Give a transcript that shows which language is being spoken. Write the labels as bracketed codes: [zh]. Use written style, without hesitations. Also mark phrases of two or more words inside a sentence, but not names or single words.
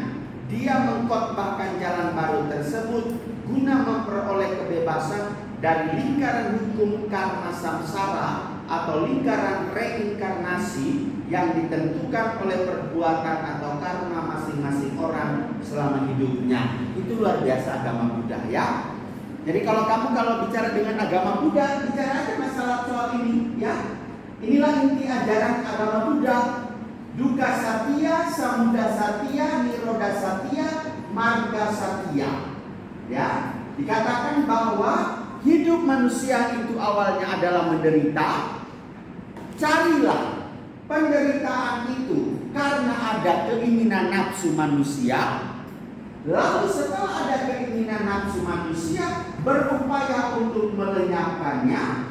[id] Dia mengkhotbahkan jalan baru tersebut guna memperoleh kebebasan dari lingkaran hukum karma samsara atau lingkaran reinkarnasi yang ditentukan oleh perbuatan atau karma masing-masing orang selama hidupnya. Itu luar biasa agama Buddha ya. Jadi kalau bicara dengan agama Buddha, bicara aja masalah soal ini ya. Inilah inti ajaran agama Buddha. [sa] Dukkha Satya, Samudaya Satya, Nirodha Satya, Marga Satya. [id] Ya, dikatakan bahwa hidup manusia itu awalnya adalah menderita. Carilah penderitaan itu karena ada keinginan nafsu manusia. Lalu setelah ada keinginan nafsu manusia, berupaya untuk melenyapkannya.